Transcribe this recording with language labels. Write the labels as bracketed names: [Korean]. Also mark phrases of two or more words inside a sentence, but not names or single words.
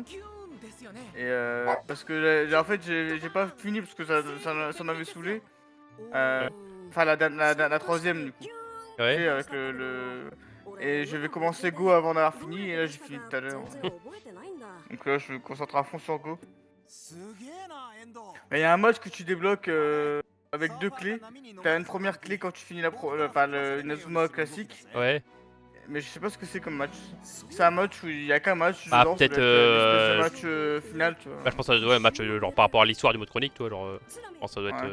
[French] Et parce que en fait, j'ai pas fini parce que ça m'avait saoulé. Enfin, la troisième, du coup. Ouais. Tu sais, avec Et je vais commencer Go avant d'avoir fini, et là, j'ai fini tout à l'heure. Donc là, je me concentre à fond sur Go. [Japanese] すげえなエンド。 [French] Mais il y a un mode que tu débloques avec 2 clés. T'as une première clé quand tu finis une Azuma classique. Ouais. Mais je sais pas ce que c'est comme match. C'est un match où il y a qu'un match. Ah, dedans, peut-être, ça doit être une espèce de match final, tu vois. Bah, je pense que ça doit être un match genre par rapport à l'histoire du mode chronique, toi. Genre, je pense que ça doit être